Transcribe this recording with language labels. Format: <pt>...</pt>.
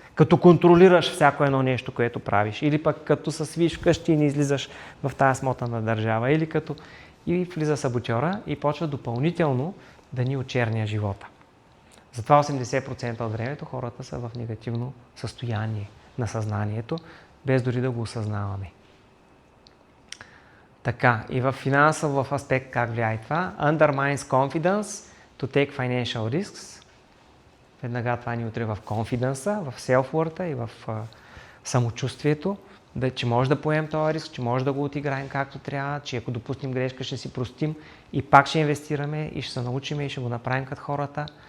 <bg>Като контролираш всяко едно нещо, което правиш, или пък като се свиш вкъщи и не излизаш в тази смотана държава, или като и влиза саботьора и почва допълнително да ни очерня живота. Затова 80% от времето хората са в негативно състояние на съзнанието, без дори да го осъзнаваме. Така, и в финансов аспект как влияе това?</bg> <en>Undermines confidence to take financial risks.</en> <bg>Веднага това ни утре в confidence, в self-worth и в самочувствието, че може да поемем този риск, че може да го отиграем както трябва, че ако допуснем грешка ще си простим и пак ще инвестираме и ще се научим и ще го направим като хората.</bg>